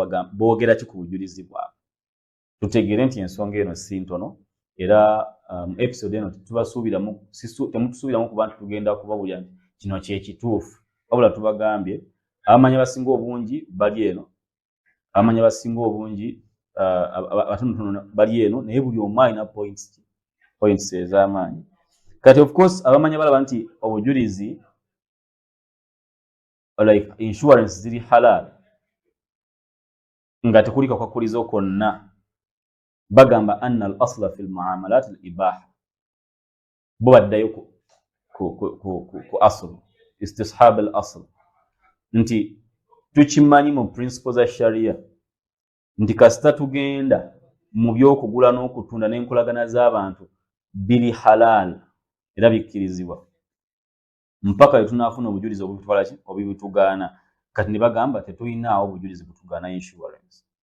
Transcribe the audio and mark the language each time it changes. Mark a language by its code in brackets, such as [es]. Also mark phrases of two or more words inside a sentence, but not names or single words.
[lg] boogera ki ku bujulizi bwabwe tutegeere nti ensonga eno si ntono era episode eno temutusuubiramu kuba nti tugenda kubabulira nti kino kyekituufu wabula tubagambye abamanyi abasinga obungi bali eno abamanyi abasinga obungi abatonotono bali eno naye buli omu alina points ez'amaanyi kati [en] of course [lg] abamanyi balaba nti obujulizi like insurance ziri halal nga tekuli kakwakulizo konna bagamba [ar] أن الأصل في المعاملات الإباحة [lg] bo baddayo ku asl [ar] استصحاب الأصل [lg] nti tukimanyi mu principles za sharia nti kasita tugenda mu byokugula n'okutunda n'enkolagana z'abantu biri halal era bikkirizibwa mpaka tunaafuna obujulizi obutwala ki obitugaana kati ne bagamba tetulinaawo obujulizi butugaana insurance